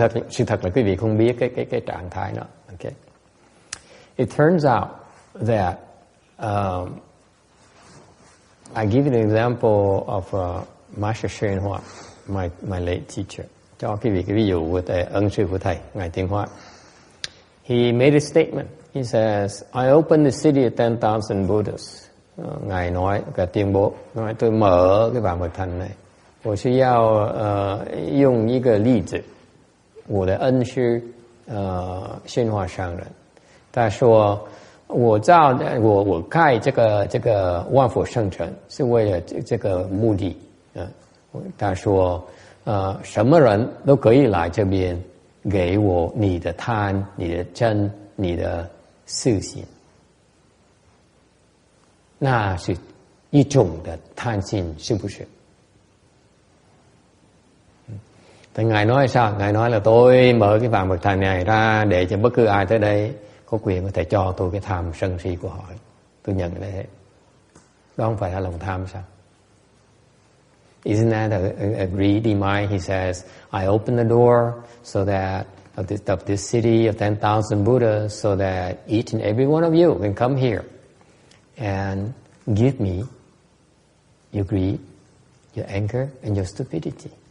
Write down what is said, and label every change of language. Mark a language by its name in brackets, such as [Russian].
[Vietnamese] Sự thật là quý vị không biết cái trạng thái đó. [English] Okay. It turns out that I give you an example of Master Shen Hoa, my late teacher. [Vietnamese] Cho quý vị cái ví dụ của ân sư của thầy, ngài Tiên Hoa. [English] He made a statement. He says, I opened the city of 10,000 Buddhas. [Vietnamese] Ngài nói, cả tuyên bố, nói tôi mở cái vạn Phật thành này. [Chinese] 我需要用一个例子，我的恩师宣化上人，他说我盖这个万佛圣城是为了这个目的。他说什么人都可以来这边给我你的贪、你的嗔、你的私心，那是一种的贪心，是不是？ [Vietnamese] Thì Ngài nói sao? Ngài nói là tôi mở cái vạn Phật thành này ra để cho bất cứ ai tới đây có quyền có thể cho tôi cái tham sân si của họ. Tôi nhận cái đấy. Đó không phải là lòng tham sao? [English] Isn't that a greedy mind? He says, I open the door so that of this city of 10,000 Buddhas so that each and every one of you can come here and give me your greed, your anger, and your stupidity.